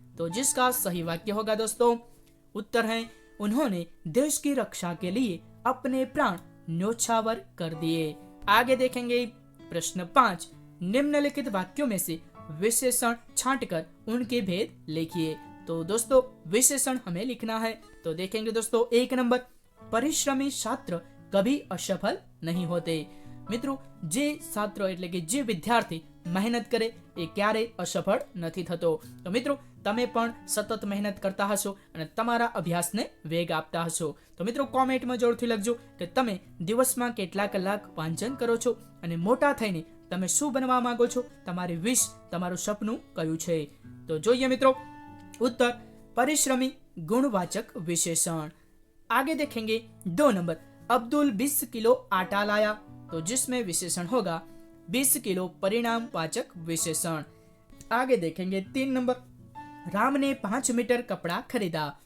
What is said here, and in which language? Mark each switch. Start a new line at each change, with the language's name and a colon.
Hindi: तो जिसका सही वाक्य होगा दोस्तों, उत्तर है उन्होंने देश की रक्षा के लिए अपने प्राण न्योछावर कर दिए। आगे देखेंगे प्रश्न 5, निम्नलिखित वाक्यों में से विशेषण छांटकर उनके भेद लिखिए। तो दोस्तों विशेषण हमें लिखना है। तो देखेंगे दोस्तों 1 नंबर, परिश्रमी छात्र कभी असफल नहीं होते।
Gujarati: મિત્રો જે છાત્ર એટલે કે જે વિદ્યાર્થી મહેનત કરે એ ક્યારેય અસફળ નથી થતો। તો મિત્રો તમે પણ સતત મહેનત કરતા હશો અને તમારા અભ્યાસને વેગ આપતા હશો। તો મિત્રો કોમેન્ટમાં જરૂરથી લખજો કે તમે દિવસમાં કેટલા કલાક વાંચન કરો છો અને મોટા થઈને તમે શું બનવા માંગો છો, તમારી વિશ, તમારું સપનું કયું છે। તો જોઈએ મિત્રો
Hindi: उत्तर, परिश्रमी गुणवाचक विशेषण। आगे देखेंगे 2 नंबर, अब्दुल 20 किलो आटा लाया। तो जिसमें विशेषण होगा 20 किलो परिणाम वाचक विशेषण। आगे देखेंगे 3 नंबर, राम ने 5 मीटर कपड़ा खरीदा।